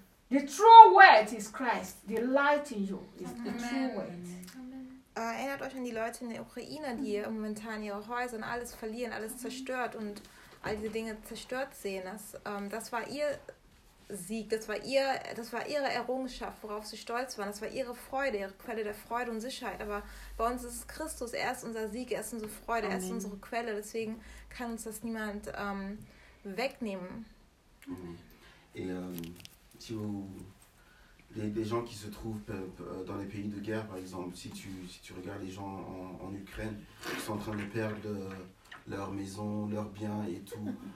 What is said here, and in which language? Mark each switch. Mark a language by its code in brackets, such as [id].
[en] The true wealth is Christ. The light in you is the true wealth. [de] Erinnert euch an die Leute in der Ukraine, die momentan ihre Häuser und alles verlieren, alles zerstört und all diese Dinge zerstört sehen. Das war ihr Sieg, das war ihre Errungenschaft, worauf sie stolz waren. Das war ihre Freude, ihre Quelle der Freude und Sicherheit. Aber bei uns ist es Christus, er ist unser Sieg, er ist unsere Freude, Amen. Er ist unsere Quelle. Deswegen kann uns das niemand wegnehmen. [fr] Et si vous, les gens qui se trouvent dans les pays de guerre, par exemple, si tu regardes les gens en Ukraine, ils sont en train de perdre leur maison, leurs biens et tout.